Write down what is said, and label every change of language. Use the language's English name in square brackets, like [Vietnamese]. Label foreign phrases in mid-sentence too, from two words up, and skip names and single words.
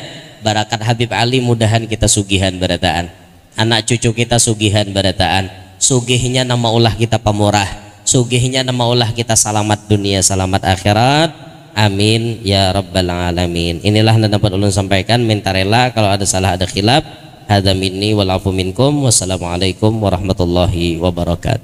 [Banjar] Barakat Habib Ali mudahan kita sugihan barataan. Anak cucu kita sugihan barataan. Sugihnya nama ulah kita pamurah. Sugihnya nama ulah kita selamat dunia, selamat akhirat. [Arabic] آمين يا رب العالمين. [Banjar] Inilah yang dapat ulun sampaikan. Minta rela kalau ada salah ada khilaf. [Arabic] هذا مني والعفو منكم. والسلام عليكم ورحمة الله وبركاته.